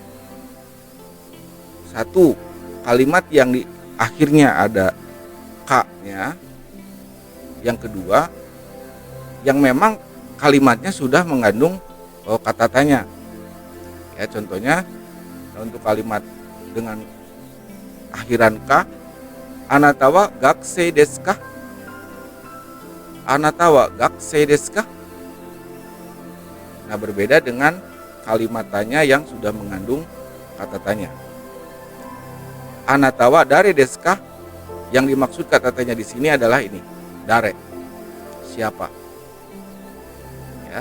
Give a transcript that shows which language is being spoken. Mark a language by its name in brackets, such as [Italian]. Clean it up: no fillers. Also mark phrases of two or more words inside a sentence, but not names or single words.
[Indonesian] Satu, kalimat yang di akhirnya ada ka-nya. Yang kedua, yang memang kalimatnya sudah mengandung kata tanya. Ya, contohnya untuk kalimat dengan akhiran ka, [Japanese] あなたは学生ですか? あなたは学生ですか? [Indonesian] Nah, berbeda dengan kalimat tanya yang sudah mengandung kata tanya. [Japanese] あなたは誰ですか? [Indonesian] Yang dimaksud kata tanya di sini adalah ini, dare, siapa. Ya.